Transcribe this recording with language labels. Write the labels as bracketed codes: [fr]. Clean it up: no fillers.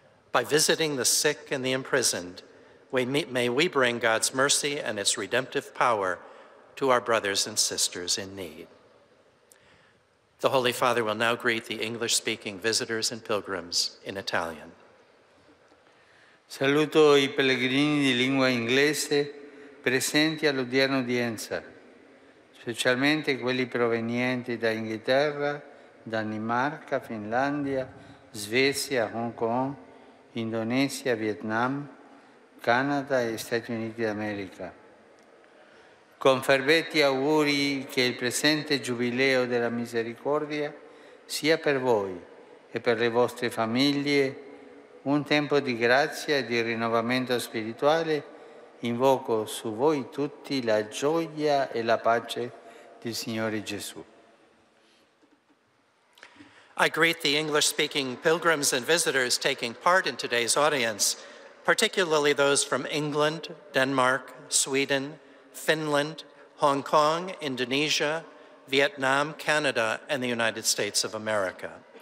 [en] By visiting the sick and the imprisoned, may we bring God's mercy and its redemptive power to our brothers and sisters in need. The Holy Father will now greet the English-speaking visitors and pilgrims in Italian. [it] Saluto i pellegrini di lingua inglese presenti all'odierna udienza. specialmente quelli provenienti da Inghilterra, Danimarca, Finlandia, Svezia, Hong Kong, Indonesia, Vietnam, Canada e Stati Uniti d'America. Con ferventi auguri che il presente Giubileo della Misericordia sia per voi e per le vostre famiglie un tempo di grazia e di rinnovamento spirituale, invoco su voi tutti la gioia e la pace del Signore Gesù. [en] I greet the English-speaking pilgrims and visitors taking part in today's audience, particularly those from England, Denmark, Sweden, Finland, Hong Kong, Indonesia, Vietnam, Canada, and the United States of America.